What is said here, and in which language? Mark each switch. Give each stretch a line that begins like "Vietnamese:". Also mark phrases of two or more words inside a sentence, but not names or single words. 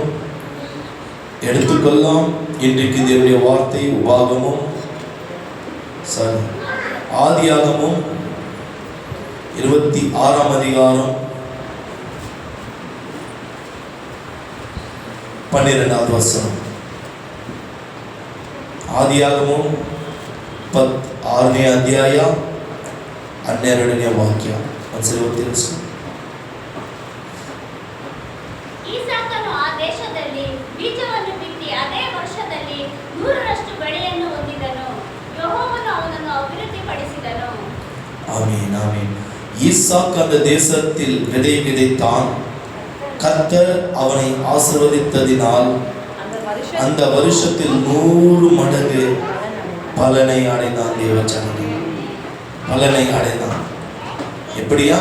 Tamil: எடுத்துக்கொள்ளலாம். இன்றைக்கு தேவனுடைய வார்த்தை உபாகமும் ஆதியாகமும் 26ஆம் அதிகாரம் 12வது வசனம்.
Kannada: ఆదియాగము 6ನೇ ಅಧ್ಯಾಯ 12ನೇ ವಾಕ್ಯ. ಒಂದ್ಸರಿ ಓದಿಸಿ. ಈಸಾಕನು ಆ ದೇಶದಲ್ಲಿ ಬೀಜವನ್ನು ಬಿತ್ತಿ ಅದೇ ವರ್ಷದಲ್ಲಿ 100ರಷ್ಟು ಬೆಳೆಯನ್ನು ಹೊಂದಿದನು. ಯೆಹೋವನು ಅವನನ್ನು ಅಭಿವೃದ್ಧಿಪಡಿಸಿದನು.
Tamil: ஆமென் ஆமென். ஈசாக் அந்த தேசத்தில் விதை விதைத்தான். கர்த்தர் அவனை ஆசீர்வதித்ததினால் அந்த வருஷத்தில் 100 மடங்கு பலனை அடைந்தான். தேவச்சனமே, பலனை அடைந்தான். எப்படியா?